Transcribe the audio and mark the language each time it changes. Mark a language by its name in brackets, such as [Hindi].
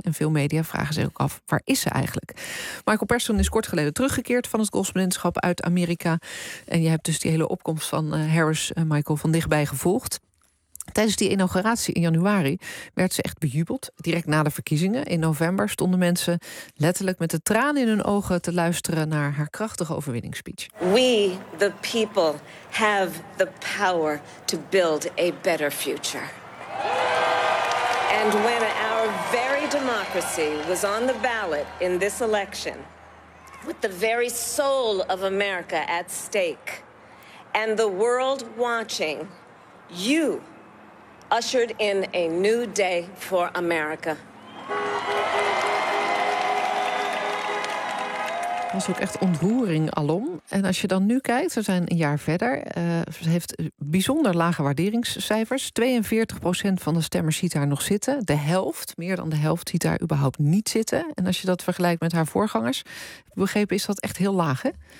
[Dutch] En veel media vragen zich ook af, waar is ze eigenlijk? Michael Persson is kort geleden teruggekeerd van het correspondentschap uit Amerika. En je hebt dus die hele opkomst van Harris, Michael, van dichtbij gevolgd. Tijdens die inauguratie in januari werd ze echt bejubeld. Direct na de verkiezingen in november stonden mensen letterlijk met de tranen in hun ogen te luisteren naar haar krachtige overwinningsspeech. [English] We, the people, have the power to build a better future. And when our very democracy was on the ballot in this election, with the very soul of America at stake, and the world watching, you ushered in a new day for America. [Dutch] Het was ook echt ontroering alom. En als je dan nu kijkt, we zijn een jaar verder. Ze heeft bijzonder lage waarderingscijfers. 42% van de stemmers ziet haar nog zitten. De helft, meer dan de helft, ziet haar überhaupt niet zitten. En als je dat vergelijkt met haar voorgangers, begrepen, is dat echt heel laag, hè?